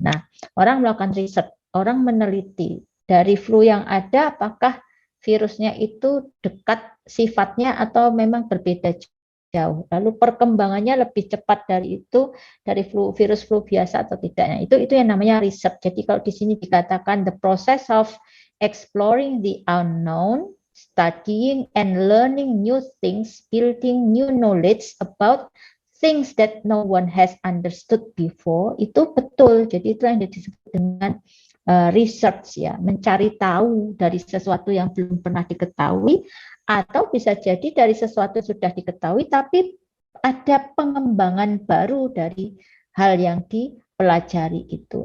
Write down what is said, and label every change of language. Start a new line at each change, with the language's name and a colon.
Indonesian: Nah, orang melakukan riset, orang meneliti dari flu yang ada apakah virusnya itu dekat sifatnya atau memang berbeda jauh. Lalu perkembangannya lebih cepat dari itu, dari virus flu biasa atau tidaknya. Itu yang namanya riset. Jadi kalau di sini dikatakan
English: the process of exploring the unknown, studying and learning new things, building new knowledge about things that no one has understood before,
Indonesian: itu betul. Jadi itu yang disebut dengan research ya, mencari tahu dari sesuatu yang belum pernah diketahui, atau bisa jadi dari sesuatu sudah diketahui tapi ada pengembangan baru dari hal yang dipelajari itu.